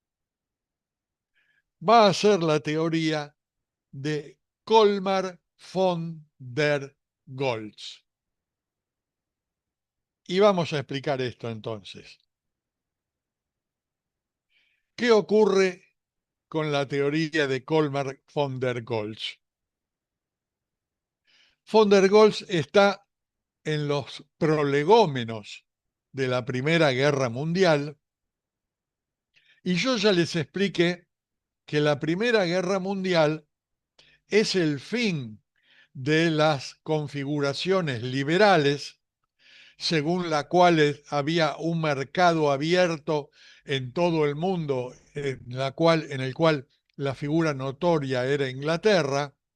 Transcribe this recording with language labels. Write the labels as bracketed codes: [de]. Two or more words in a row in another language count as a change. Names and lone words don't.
[es] Va a ser la teoría de Colmar von der Goltz. Y vamos a explicar esto entonces. ¿Qué ocurre con la teoría de Colmar von der Goltz? Von der Goltz está en los prolegómenos de la Primera Guerra Mundial y yo ya les expliqué que la Primera Guerra Mundial es el fin de las configuraciones liberales según la cual había un mercado abierto en todo el mundo, en el cual la figura notoria era Inglaterra,